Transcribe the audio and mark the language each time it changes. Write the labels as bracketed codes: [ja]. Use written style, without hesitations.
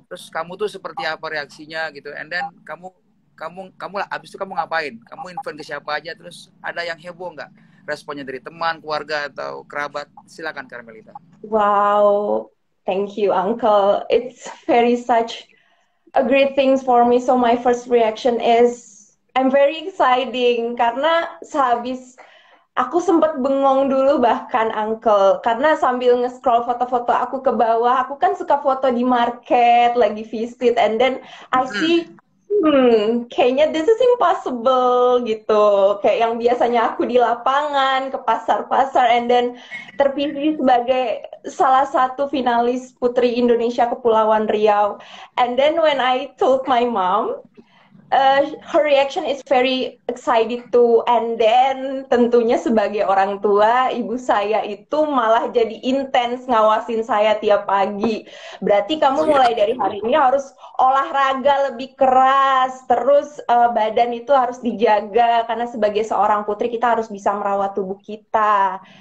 [id] Terus kamu tuh seperti apa reaksinya gitu? And then kamu abis itu kamu ngapain? Kamu info ke siapa aja? Terus ada yang heboh nggak? Responnya dari teman, keluarga atau kerabat? Silakan Karmelita. [en] Wow, thank you, Uncle. It's very such a great thing for me. So my first reaction is I'm very exciting [id] karena sehabis aku sempat bengong dulu bahkan Uncle karena sambil nge-scroll foto-foto aku ke bawah, aku kan suka foto di market lagi [en] visit and then I see [id] kayaknya [en] this is impossible [id] gitu. Kayak yang biasanya aku di lapangan, ke pasar-pasar, and then terpilih sebagai salah satu finalis Putri Indonesia Kepulauan Riau. [en] And then when I told my mom, her reaction is very excited too. [id] And then tentunya sebagai orang tua, ibu saya itu malah jadi intens ngawasin saya tiap pagi. Berarti kamu mulai dari hari ini harus olahraga lebih keras, terus badan itu harus dijaga karena sebagai seorang putri kita harus bisa merawat tubuh kita.